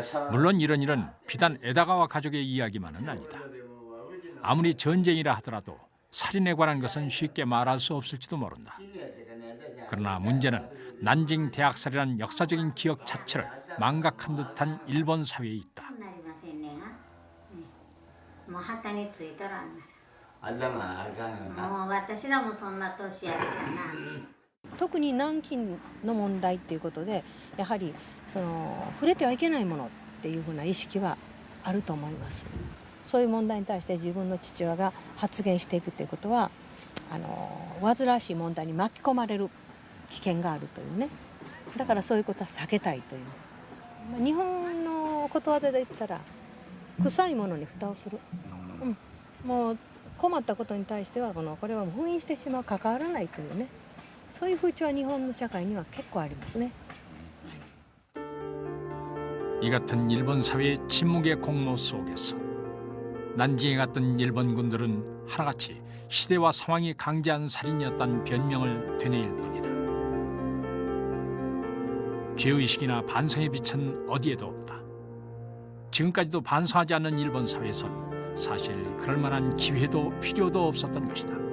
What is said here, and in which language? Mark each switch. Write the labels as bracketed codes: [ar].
[ko] 물론 이런 일은 비단 에다가와 가족의 이야기만은 아니다. 아무리 전쟁이라 하더라도 살인에 관한 것은 쉽게 말할 수 없을지도 모른다. 그러나 문제는 난징 대학살이라는 역사적인 기억 자체를 망각한 듯한 일본 사회에 있다. [ja] もう旗についとらんな。もう私らもそんな年やでさな。特に南京の問題っていうことでやはり触れてはいけないものっていうふうな意識はあると思います。そういう問題に対して自分の父親が発言していくということは煩わしい問題に巻き込まれる危険があるというね。だからそういうことは避けたいという。日本のことわざで言ったら臭いものに蓋をする、もう困ったことに対してはこれは封印してしまう、関わらないというね、そういう風潮は日本の社会には結構ありますね。 [ko] 이 같은 일본 사회의 침묵의 공모 속에서 난징에 갔던 일본 군들은 하나같이 시대와 상황이 강제한 살인이었다는 변명을 되뇌일 뿐이다. 죄의식이나 반성의 빛은 어디에도 없다. 지금까지도 반성하지 않는 일본 사회에선 사실 그럴 만한 기회도 필요도 없었던 것이다.